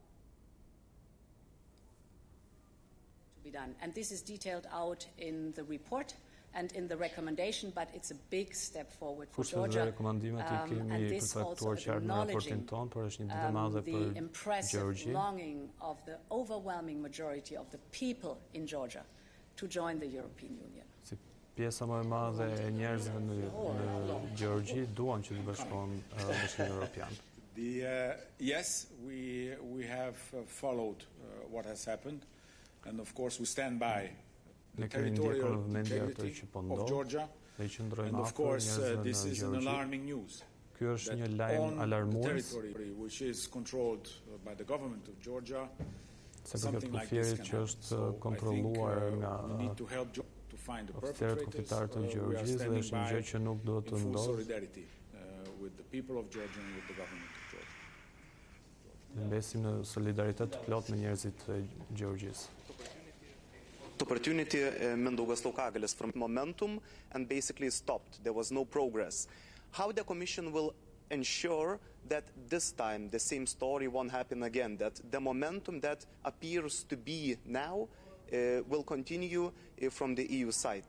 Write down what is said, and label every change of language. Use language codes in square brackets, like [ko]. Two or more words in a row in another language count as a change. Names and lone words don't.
[en] And this is detailed out in the report and in the recommendation, but it's a big step forward for Georgia. And this also acknowledging the impressive longing of the overwhelming majority of the people in Georgia to join the European Union. [sq] Pjesa më e madhe e njerëzve në Gjeorgji duan që të bashkohen në Bashkimin Evropian. [en] Yes, we have followed what has happened. And of course we stand by the territorial integrity of Georgia. And of course this is an alarming news. That on the territory which is controlled by the government of Georgia, something like this can happen. So I think we need to help to find the perpetrators. We are standing by in full solidarity with the people of Georgia and with the government of Georgia. [sq] Mbesim në solidaritet plot me njerëzit e Gjeorgjisë. [en] Opportunity Mindaugas from momentum and basically stopped. There was no progress. How the Commission will ensure that this time the same story won't happen again, that the momentum that appears to be now will continue from the EU side?